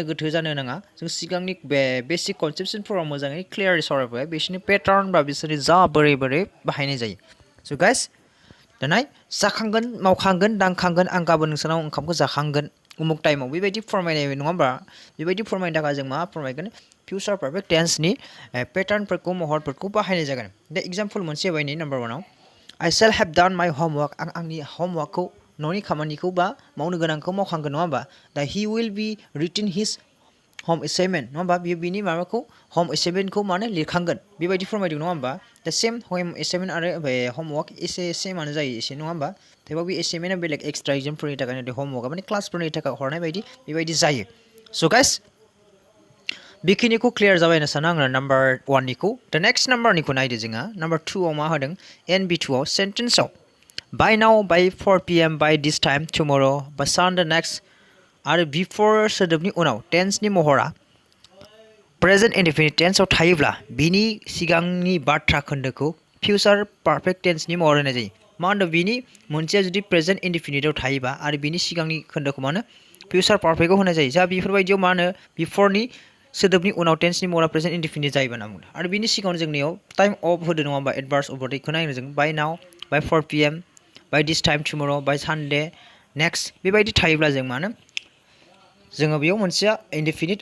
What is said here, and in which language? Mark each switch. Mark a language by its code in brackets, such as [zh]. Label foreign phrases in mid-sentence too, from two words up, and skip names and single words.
[brx] गोथो जानो नाङा जों सिगांनि बेसिक कनसेप्सनफोराव मोजाङै क्लियारै सावरायबाय बिसोरनि पेटार्न बा बिसोरनि बोरै बाहायनाय जायो [en] so guys [brx] दानाय जाखांगोन मावखांगोन दांखांगोन आं गाबोन नोंसानाव ओंखामखौ जाखांगोन उमुक टाइमाव बेबायदि फोरमायनाय नङा होमबा बेबायदि फोरमायनो थाखाय जों मा फोरमायगोन [en] future perfect tense [brx] पेटार्नफोरखौ महरफोरखौ बाहायनाय जागोन दा एग्जाम्पल मोनसे होबाय नै नाम्बार 1 आव [en] I shall have done my homework [brx] आं आंनि होमवर्कखौ न'नि खामानिखौ बा मावनो गोनांखौ मावखांगोन नङा होमबा दा [en] he will be written his home assignment [brx] नङा होमबा बियो बिनि माबाखौ [en] home assignment [brx] खौ माने लिरखांगोन बेबायदि फोरमायदों नङा होमबा दा सेम [en] home assignment [brx] आरो होमवर्क एसे सेमानो जायो एसे नङा होमबा थेवबो बे एसाइनमेन्टआ बेलेग [en] extra exams [brx] थाखाय होमवर्कआ माने क्लासफोरनि थाखाय हरनाय बायदि बेबायदि जायो [en] so guys [brx] बेखिनिखौ क्लियार जाबाय होनना सानो आङो नाम्बार 1निखौ दा [en] next number [brx] नायदो जोंहा नाम्बार 2 आव मा होदों NB2 आव सेन्टेन्सआव [en] by now by 4 PM by this time tomorrow by Sunday next [brx] आरो before सोदोबनि उनाव टेन्सनि महरा [en] present indefinite tense [brx] थायोब्ला बिनि सिगांनि बाथ्रा खोन्दोखौ [en] future perfect tense [brx] महर होनाय जायो मा होनदों बिनि मोनसेया जुदि [en] present indefinite [brx] थायोबा आरो बिनि सिगांनि खोन्दोखौ मा होनो फ्यूचार पारफेक्टआव होनाय जायो जा बेफोरबायदियाव मा होनो बिफोरनि सोदोबनि उनाव टेन्सनि महरा [en] present indefinite [brx] जायोबा होनना बुंदों आरो बिनि सिगाङाव जोंनियाव [en] time of [brx] होदो नङा होमबा [en] adverbs of [brx] बेखौ नायनो जों [en] by now by 4 PM by this time tomorrow by Sunday next [brx] बेबायदि थायोब्ला जों मानो जोङो बेयाव मोनसेया इनडेफिनिट